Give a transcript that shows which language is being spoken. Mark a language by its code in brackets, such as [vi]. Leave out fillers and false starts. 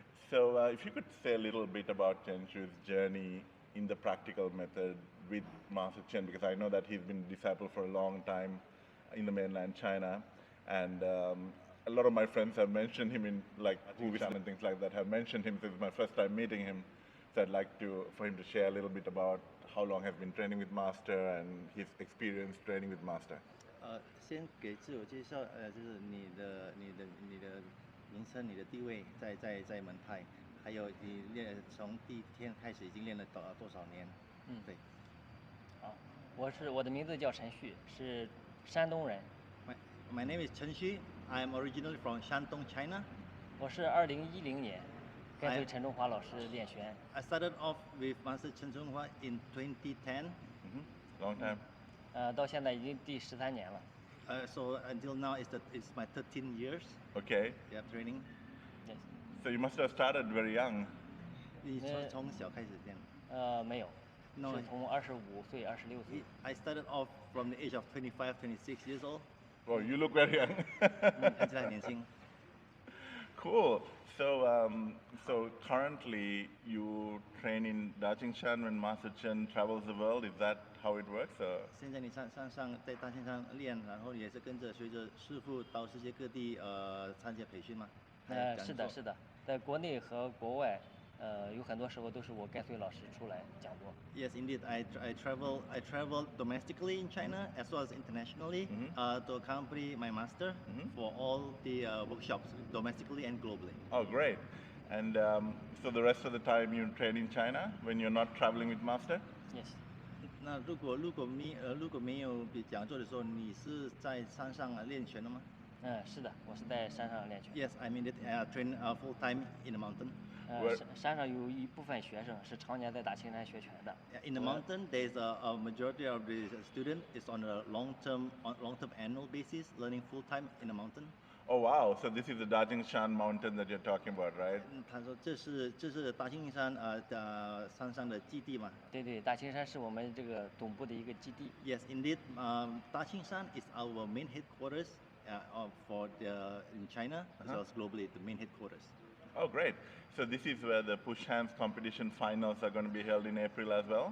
[en] So if you could say a little bit about Chen Zhu's journey in the practical method with Master Chen, because I know that he's been a disciple for a long time in the mainland China, and a lot of my friends have mentioned him in like Hu Yaozhen and things like that, have mentioned him since my first time meeting him. So I'd like for him to share a little bit about how long has been training with Master and his experience training with Master. [zh] 先给自我介绍，就是你的名声、你的地位在门派，还有你从第一天开始已经练了多少年？对。我的名字叫陈旭，是山东人。 [en] My name is Chen Xu. I am originally from Shandong, China. [zh] 我是2010年跟随陈中华老师练拳。 [en] I started off with Master Chen Zhonghua in 2010. Long time. [zh] 到现在已经第13年了。 [en] So until now, it's my 13 years. Okay. Yeah, training. Yes. So you must have started very young. [zh] 你从小开始练？没有。 [en] No. [zh] 是从25岁、26岁。 [en] I started off from the age of 25, 26 years old. Oh, you look very young. [zh] 看起来很年轻。 [en] Cool. So currently you train in Dajingshan when Master Chen travels the world. Is that how it works? [zh] 现在你在大线上练，然后也是跟着随着师傅到世界各地参加培训吗？是的，在国内和国外，有很多时候都是我跟随老师出来讲座。 [en] Yes, indeed. I travel domestically in China as well as internationally to accompany my master for all the workshops domestically and globally. Oh, great! And so the rest of the time you train in China when you're not traveling with master? Yes. [zh] 那如果没有讲座的时候，你是在山上练拳的吗？是的，我是在山上练拳。 [en] Yes, I mean it. Train full time in the mountain. [zh] 山上有一部分学生是常年在大青山学拳的。 [en] In the mountain, there's a majority of the student is on a long-term annual basis, learning full time in the mountain. Oh wow! So this is the Dajingshan mountain that you're talking about, right? [zh] 他说这是大青山山上的基地嘛？对，大青山是我们这个总部的一个基地。 [en] Yes, indeed. 大青山 is our main headquarters for in China as well as globally the main headquarters. Oh, great. So this is where the push hands competition finals are going to be held in April as well?